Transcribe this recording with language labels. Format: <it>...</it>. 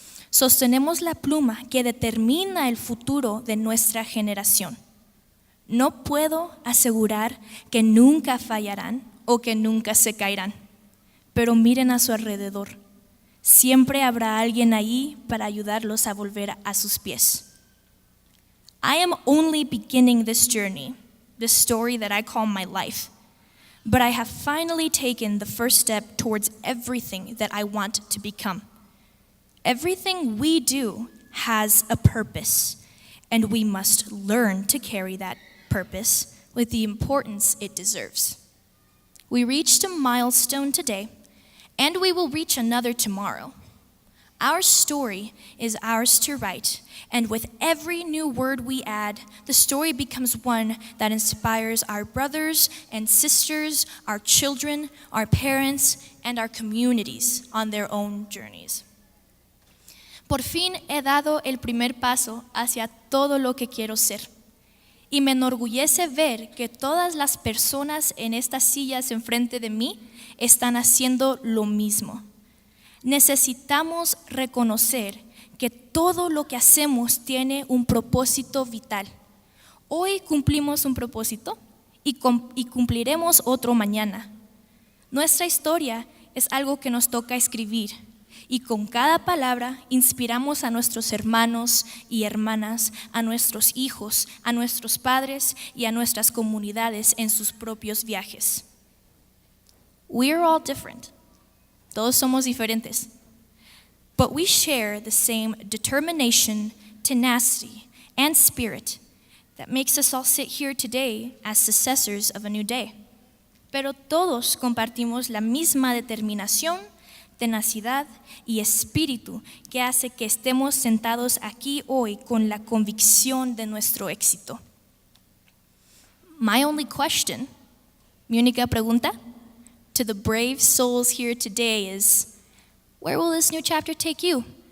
<es>Sostenemos la pluma que determina el futuro de nuestra generación. No puedo asegurar que nunca fallarán o que nunca se caerán, pero miren a su alrededor. Siempre habrá alguien ahí para ayudarlos a volver a sus pies.</es> <en>I am only beginning this journey, this story that I call my life. But I have finally taken the first step towards everything that I want to become. Everything we do has a purpose, and we must learn to carry that purpose with the importance it deserves. We reached a milestone today, and we will reach another tomorrow. Our story is ours to write, and with every new word we add, the story becomes one that inspires our brothers and sisters, our children, our parents, and our communities on their own journeys.</en> <es>Por fin he dado el primer paso hacia todo lo que quiero ser. Y me enorgullece ver que todas las personas en estas sillas enfrente de mí están haciendo lo mismo. Necesitamos reconocer que todo lo que hacemos tiene un propósito vital. Hoy cumplimos un propósito y cumpliremos otro mañana. Nuestra historia es algo que nos toca escribir y con cada palabra inspiramos a nuestros hermanos y hermanas, a nuestros hijos, a nuestros padres y a nuestras comunidades en sus propios viajes.</es> <en>We are all different.</en> <es>Todos somos diferentes.</es> <en>But we share the same determination, tenacity, and spirit that makes us all sit here today as successors of a new day.</en> <es>Pero todos compartimos la misma determinación, tenacidad y espíritu que hace que estemos sentados aquí hoy con la convicción de nuestro éxito.</es> <en>My only question,</en> <es>mi única pregunta,</es> <en>to the brave souls here today is, where will this new chapter take you?</en>